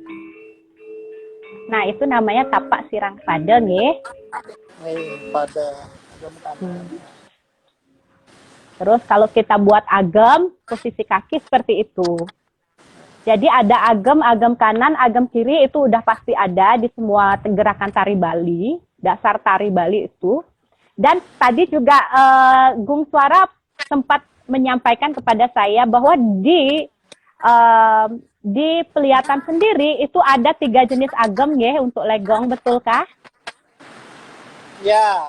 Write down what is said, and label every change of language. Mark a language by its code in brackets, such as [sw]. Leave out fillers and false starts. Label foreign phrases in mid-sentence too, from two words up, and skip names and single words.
[id] Nah, itu namanya tapak sirang pada nih. Pada. Terus kalau kita buat agam, posisi kaki seperti itu. Jadi ada agam kanan, agam kiri itu udah pasti ada di semua gerakan tari Bali, dasar tari Bali itu. Dan tadi juga Gung Suara sempat menyampaikan kepada saya bahwa di Pelihatan sendiri itu ada 3 jenis agam ya untuk legong, betulkah? Ya.